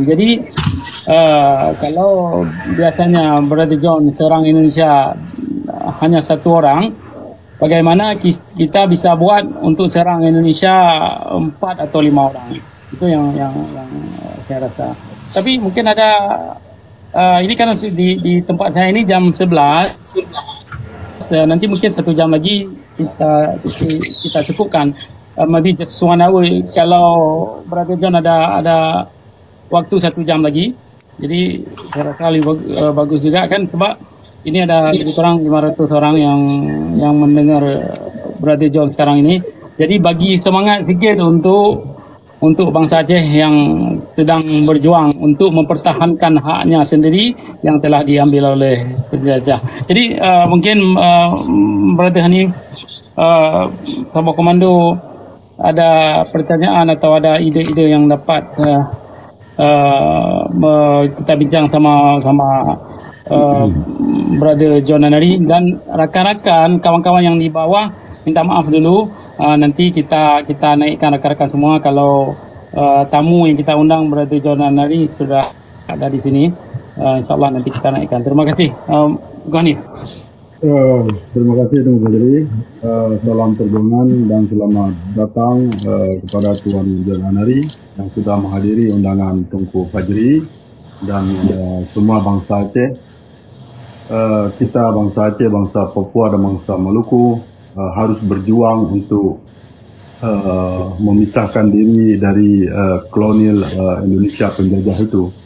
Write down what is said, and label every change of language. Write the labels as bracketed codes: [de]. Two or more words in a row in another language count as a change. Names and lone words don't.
[id] Jadi kalau biasanya Brother John serang Indonesia hanya satu orang, bagaimana kita bisa buat untuk serang Indonesia 4 atau 5 orang? Itu yang saya rasa. Tapi mungkin ada ini kan di tempat saya ini jam 11. Nanti mungkin 1 jam lagi kita cukupkan. [en] Maybe just 1 hour. [id] Kalau Brother John ada waktu 1 jam lagi, jadi saya rasa lebih bagus juga kan, sebab ini ada lebih kurang 500 orang yang mendengar Brother John sekarang ini. Jadi bagi semangat sikit untuk bangsa Aceh yang sedang berjuang untuk mempertahankan haknya sendiri yang telah diambil oleh penjajah. Jadi mungkin Brother Hanif, Sabah Komando, ada pertanyaan atau ada ide-ide yang dapat kita bincang sama Brother John Nanari dan rakan-rakan kawan-kawan yang di bawah, minta maaf dulu. Nanti kita naikkan rakan-rakan semua kalau tamu yang kita undang Brother John Nanari sudah ada di sini. InsyaAllah nanti kita naikkan. Terima kasih. Hanif. Terima kasih Tuan Fajri. Salam perjuangan dan selamat datang kepada Tuan John Nanari yang sudah menghadiri undangan Tunku Fajri dan semua bangsa Aceh. Kita bangsa Aceh, bangsa Papua dan bangsa Maluku harus berjuang untuk memisahkan diri dari kolonial Indonesia penjajah itu.